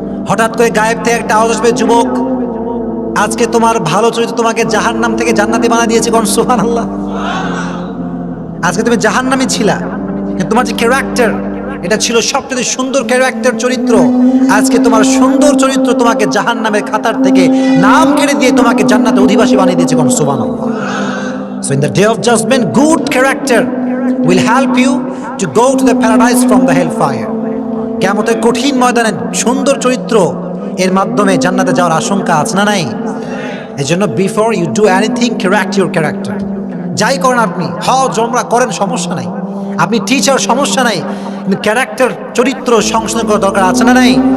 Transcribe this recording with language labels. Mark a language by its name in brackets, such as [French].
[Bangla] হঠাৎ করে গায়েব থেকে একটা আওয়াজ আসবে, যুবক আজকে তোমার ভালো চরিত্র তোমাকে জাহান্নাম থেকে জান্নাতি বানিয়ে দিয়েছে, কোন সুবহানাল্লাহ। আজকে তুমি জাহান্নামী ছিলা, কিন্তু তোমার যে ক্যারেক্টার, এটা ছিল সবচেয়ে সুন্দর ক্যারেক্টার চরিত্র। আজকে তোমার সুন্দর চরিত্র তোমাকে জাহান্নামের খাতার থেকে নাম কেড়ে দিয়ে তোমাকে জান্নাতে অধিবাসী বানিয়ে দিয়েছে। কোন সুবহানাল্লাহ। [English] So in the day of judgment, good character will help you to go to the paradise from the hellfire. [Bangla] কিয়ামতের কঠিন ময়দানে সুন্দর চরিত্র এর মাধ্যমে জান্নাতে যাওয়ার আশঙ্কা আছে না নাই? এজন্য [English] Before you do anything correct your character. [Bangla] যাই করেন আপনি, জমরা করেন, সমস্যা নাই। আপনি টিচার, সমস্যা নাই, কিন্তু ক্যারেক্টার চরিত্র সংশোধন করার দরকার আছে না নাই?